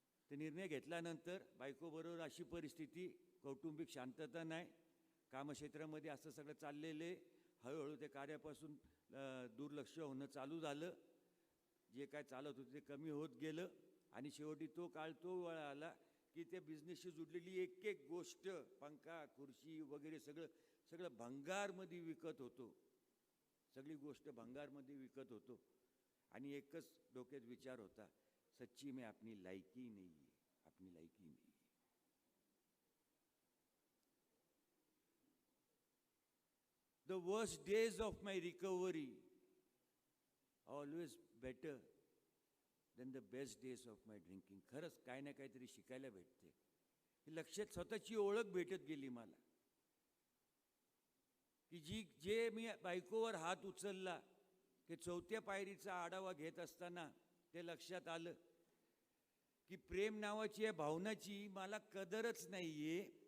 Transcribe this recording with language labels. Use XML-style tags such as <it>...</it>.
<mr>ते निर्णय घेतल्यानंतर बायकोबरोबर अशी परिस्थिती, कौटुंबिक शांतता नाही, कामक्षेत्रामध्ये असं सगळं चाललेले, हळूहळू ते कार्यापासून दुर्लक्ष होणं चालू झालं. जे काय चालत होतं ते कमी होत गेलं. आणि शेवटी तो काळ तो वेळ आला की ते बिझनेसशी जुडलेली एक एक गोष्ट, पंखा, खुर्ची वगैरे सगळं सगळं भंगारमध्ये विकत होतो. सगळी गोष्ट भंगारमध्ये विकत होतो. आणि एकच डोक्यात विचार होता,</mr> <hi>सच्ची में अपनी लायकी नहीं</hi> <mr>है, अपनी लायकी नहीं.</mr> <en>The worst days of my recovery are always better than the best days of my drinking.</en> <mr>खरंच काय ना काहीतरी शिकायला भेटते. लक्षात स्वतःची ओळख भेटत गेली मला की जे मी बायकोवर हात उचलला की 4थ्या पायरीचा आढावा घेत असताना ते लक्षात आलं की प्रेम नावाची या भावनाची मला कदरच नाहीये.</mr>